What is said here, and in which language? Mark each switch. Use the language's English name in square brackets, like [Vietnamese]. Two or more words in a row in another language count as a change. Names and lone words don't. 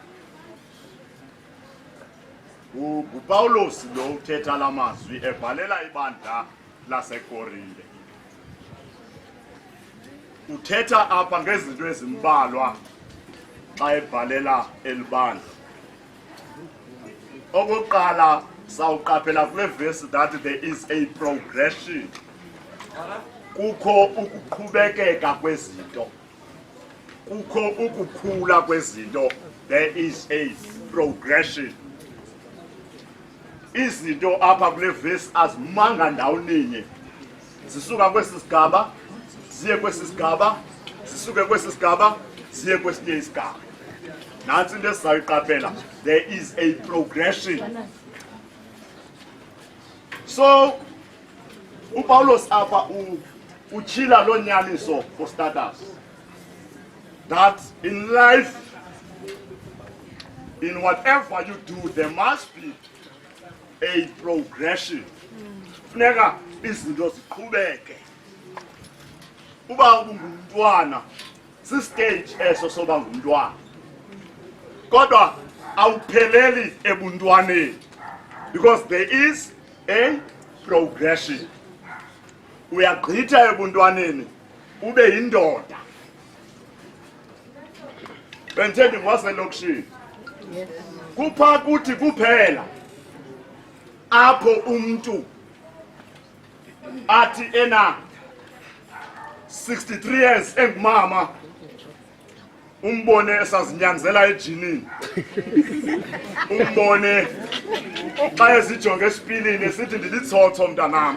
[Xhosa] nguPawulos lo uthetha la mazwi ebhalela ibandla laseKorinte. Uthetha apha ngezinto ezimbalwa xa ebhalela elibandla. Okokuqala sawuqaphela kule verse [English] that there is a progression. [Xhosa] Kukho ukuqhubekeka kwezinto, kukho ukukhula kwezinto. [English] There is a progression. [Xhosa] Izinto apha kule verse azimanga ndawuninye, zisuka kwesi sigaba ziye kwesi sigaba, zisuke kwesi sigaba ziye kwesinye isigaba. Nantsi into esizayiqaphela, [English] there is a progression. So [Xhosa] uPawulos apha utshila loo nyaniso [English] for starters, that in life, in whatever you do, there must be a progression. [Xhosa] Funeka izinto ziqhubeke. Uba ungumntwana, si-stage eso soba ngumntwana, kodwa awupheleli ebuntwaneni, [English] because there is a progression. [Xhosa] Uyagqitha ebuntwaneni ube yindoda. Bendithe ndingoselokishini, kupha kuthi kuphela apho umntu athi ena 63 years engumama, umbone esazinyanzela ejinini, umbone xa ezijonge esipilini esithi ndilitsotso mntanam.